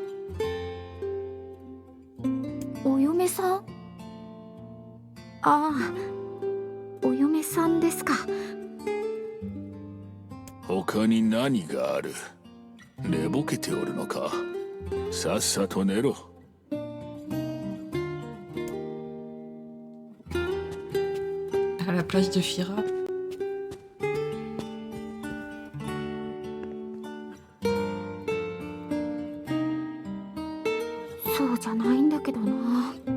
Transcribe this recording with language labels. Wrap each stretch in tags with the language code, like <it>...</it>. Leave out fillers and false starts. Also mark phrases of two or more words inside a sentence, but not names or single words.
<ja>お嫁さん？ああ、お嫁さんですか。他に何がある？寝ぼけておるのか？さっさと寝ろ。</ja> <fr>À la place de Fira.</fr> <ja>そうじゃないんだけどな。</ja>